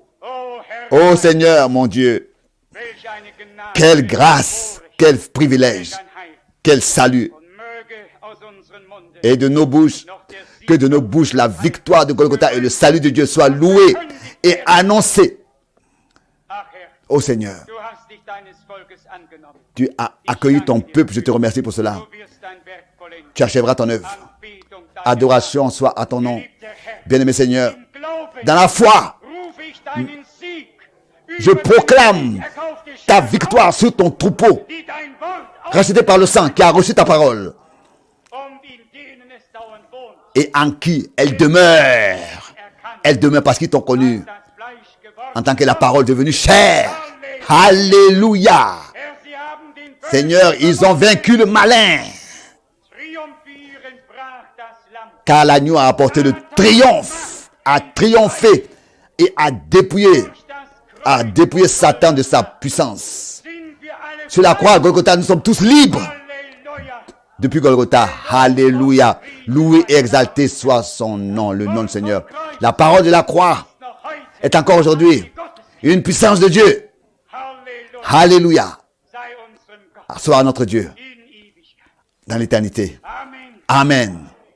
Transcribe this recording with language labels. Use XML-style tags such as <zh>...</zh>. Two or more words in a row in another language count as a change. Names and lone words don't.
<fr>Oh Seigneur, mon Dieu, quelle grâce, quel privilège, quel salut. Et de nos bouches, que de nos bouches, la victoire de Golgotha et le salut de Dieu soient loués et annoncés. Ô Seigneur,</fr> <de>Du hast dich deines Volkes angenommen.</de> <fr>tu as accueilli ton peuple, je te remercie pour cela.</fr> <de>Du wirst dein Werk vollenden.</de> <fr>Tu achèveras ton œuvre.</fr> <de>Anbetung deiner</de> <fr>Adoration soit à ton nom.</fr> <de>Geliebter Herr,</de> <fr>Bien-aimé Seigneur,</fr> <de>im Glauben</de> <fr>dans la foi,</fr> <de>rufe ich deinen Sieg</de> <fr>je</fr> <de>über</de> <fr>proclame</fr> <de>deine erkaufte</de> <fr>ta</fr> <de>Schar</de> <fr>victoire sur ton troupeau,</fr> <de>die dein Wort</de> <fr>racheté par le sang, qui a reçu ta parole</fr> <de>und in denen es dauernd wohnt.</de> <fr>et en qui elle demeure. Elle demeure parce qu'ils t'ont connu</fr> <de>Das Fleisch geworden.</de> <fr>en tant que la parole devenue chair. Alléluia.</fr> <de>Herr, sie haben den Bösen</de> <fr>Seigneur, ils ont vaincu le malin,</fr> <de>triumphierend brach das Lamm.</de> <fr>car l'agneau a apporté le triomphe, a triomphé et a dépouillé Satan de sa puissance.</fr> <de>Sind wir alle</de> <fr>Sur la croix à Golgotha, nous sommes tous libres.</fr> <de>Halleluja.</de> <fr>Depuis Golgotha, Alléluia. Loué et exalté soit son nom, le nom du Seigneur. La parole de la croix</fr> <de>Noch heute</de> <fr>est encore aujourd'hui une puissance de Dieu.</fr> <de>Halleluja.</de> <fr>Alléluia.</fr> <de>Sei unserem Gott</de> <fr>Soit notre Dieu</fr> <de>in Ewigkeit.</de> <fr>dans l'éternité.</fr> <de>Amen.</de> <fr>Amen.</fr>